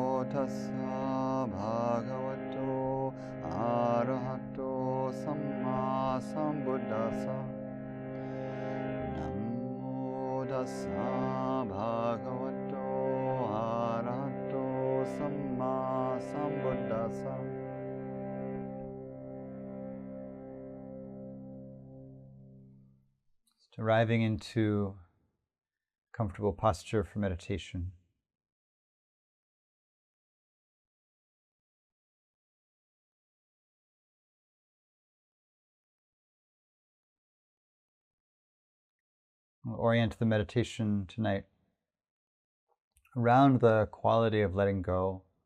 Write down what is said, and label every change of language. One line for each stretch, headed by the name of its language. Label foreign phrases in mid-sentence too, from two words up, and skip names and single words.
Pali: tassa bhagavato arahato sammāsambuddhasa. Namo tassa bhagavato arahato sammāsambuddhasa.
English: Just arriving into comfortable posture for meditation. We'll orient the meditation tonight around the quality of letting go,